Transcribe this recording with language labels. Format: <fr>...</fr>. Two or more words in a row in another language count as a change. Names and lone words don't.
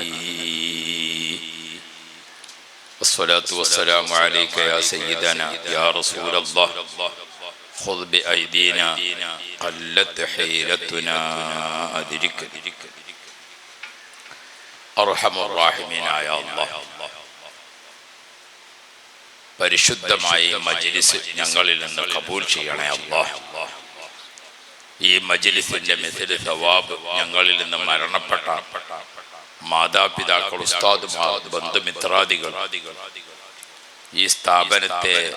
<ar>الصلاة والسلام عليك يا سيدنا يا رسول الله خذ بأيدينا قلت حيلتنا أدرك. أرحم الراحمين يا الله.</ar> <ml>പരിശുദ്ധമായ മജ്ലിസ് ഞങ്ങളിൽ നിന്ന് കബൂൽ ചെയ്യണേ അല്ലാഹ്. ഈ മജ്ലിസിന്റെ</ml> <ar>مثل ثواب</ar> <ml>ഞങ്ങളിൽ നിന്ന് മരണപ്പെട്ട മാതാപിതാക്കൾ, ഉസ്താദുമാർ, ബന്ധുമിത്രാദികൾ, ഈ സ്ഥാപനത്തെ</ml>